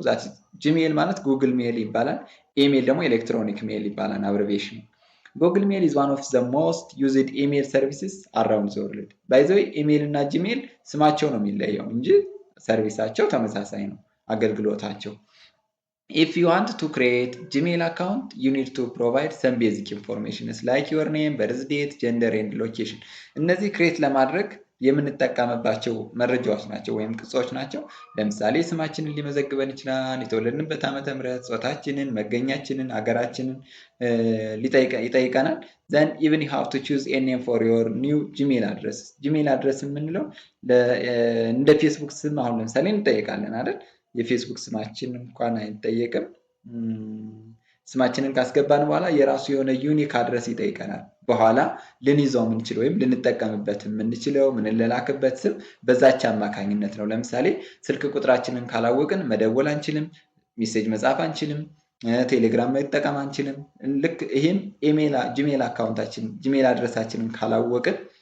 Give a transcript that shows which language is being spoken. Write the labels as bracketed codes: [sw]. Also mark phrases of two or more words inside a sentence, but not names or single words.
[en] that Gmail [am] ማለት ጉግል ሜል ይባላል። ኢሜል ደግሞ [en] electronic mail [am] ይባላል አብሬቪዬሽን። [en] Google Mail is one of the most used email services around the world። by the way [am] ኢሜል እና ጂሜል ስማቸው ነው የሚለየው እንጂ ሰርቪሳቸው ተመሳሳይ ነው አገልግሎታቸው። [en] If you want to create Gmail account, you need to provide some basic information like your name, birth date, gender and location. [am] እነዚህ ክሬት ለማድረግ የምንጠቀምባቸው መረጃዎች ናቸው ወይም ቅጾች ናቸው። ለምሳሌ ስማችንን ሊመዘግበን ይችላል፣ የተወለድንበት ዓመተ ምህረት፣ ጾታችንን፣ መገኛችንን፣ ሀገራችንን ይጠይቀናል። [en] then even you have to choose a name for your new Gmail address. Gmail address [am] የምንለው እንደ ፌስቡክ ስም አሁን ለምሳሌ እንጠይቃለን አይደል? የፌስቡክ ስማችን እንኳን አይጠየቅም። ስማችንን ካስገባን በኋላ የራሱ የሆነ [en] unique address [am] ይጠይቀናል። በኋላ ልንይዘው የምንችል ወይም ልንጠቀምበት የምንችለው ምንላላክበት ስም በዛች አማካኝነት ነው። ለምሳሌ ስልክ ቁጥራችንን ካላወቅን መደወል አንችልም፣ ሜሴጅ መጻፍ አንችልም፣ ቴሌግራም መጠቀም አንችልም። ልክ ይህም ጂሜል አካውንታችን ጂሜል አድረሳችንን ካላወቅን